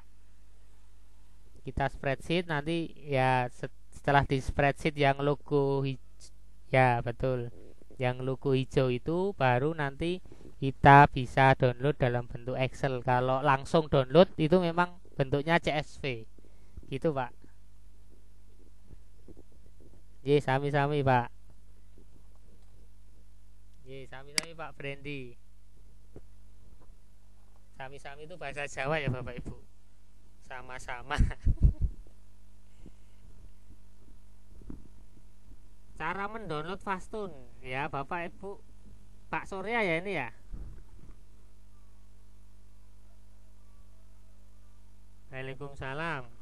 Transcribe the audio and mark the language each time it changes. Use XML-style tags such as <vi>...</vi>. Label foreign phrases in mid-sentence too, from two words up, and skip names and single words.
<id>Kita spreadsheet, nanti ya setelah di spreadsheet yang logo ya betul, yang logo hijau itu baru nanti kita bisa download dalam bentuk Excel. Kalau langsung download itu memang bentuknya CSV gitu Pak. Ye, sami-sami Pak. Ye, sami-sami Pak Brandy. Sami-sami itu bahasa Jawa ya Bapak Ibu. Sama-sama. Cara mendownload Fastun ya Bapak Ibu. Pak Surya ya ini ya. Waalaikumsalam.</id>